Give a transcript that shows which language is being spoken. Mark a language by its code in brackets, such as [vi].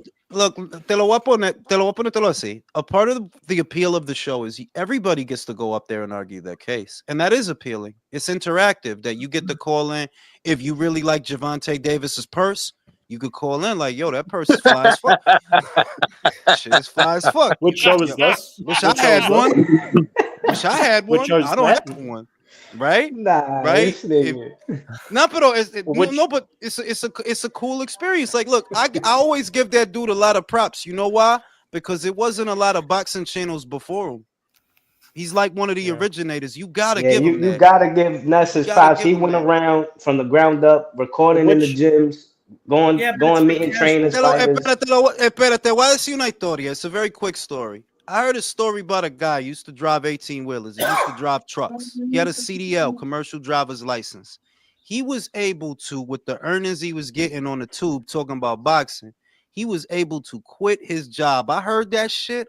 [es] Look, te lo voy a poner así. [en] A part of the appeal of the show is everybody gets to go up there and argue their case. And that is appealing. It's interactive that you get to call in. If you really like Gervonta Davis's purse, you could call in like, yo, that purse is fly as fuck. Shit is fly as fuck. Which show is this? Wish I had one. I don't have one. Right? Nah, right? But it's a cool experience. Like, look, I always give that dude a lot of props. You know why? Because it wasn't a lot of boxing channels before him. He's like one of the originators. You gotta give him that. You gotta give Ness his props. He went around from the ground up, recording in the gyms, going meeting trainers. [es] Espérate, voy a decir una historia. [en] It's a very quick story. I heard a story about a guy who used to drive 18-wheelers. He used to drive trucks. He had a CDL, commercial driver's license. He was able to, with the earnings he was getting on the tube, talking about boxing, he was able to quit his job. I heard that shit.